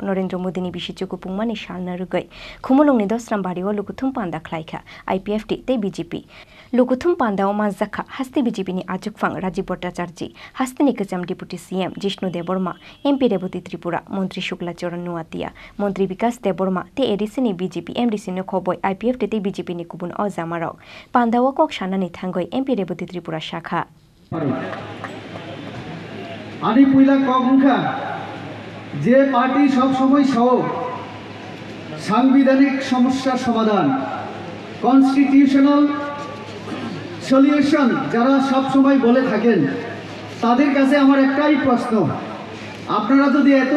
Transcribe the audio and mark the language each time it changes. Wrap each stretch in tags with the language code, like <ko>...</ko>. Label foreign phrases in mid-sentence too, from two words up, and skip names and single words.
<trp>Narendra Modi ni bisi chuku pungmani salna rugai khumulungni 10 rambari o lokothum panda khlaika IPF te BJP lokothum panda o manjakha haste BJP ni achukphang Rajiv Bhattacharya haste ni kacham</trp> <en>deputy CM</en> <trp>Jishnu Devarma MP Revati Tripura Montri Shukla Charan Noatia Montri Vikas Devarma te ADC ni BJP MDC no khoboi IPF te BJP ni kubun o jamarok panda o kok sanani thangoi MP Revati Tripura shakha</trp> <bn>আদি পয়লা কংখা যে পার্টি সব সময় সহ সাংবিধানিক সমস্যার সমাধান</bn> <en>constitutional solution</en> <bn>যারা সব সময় বলে থাকেন তাদের কাছে আমার একটাই প্রশ্ন আপনারা যদি এতই</bn>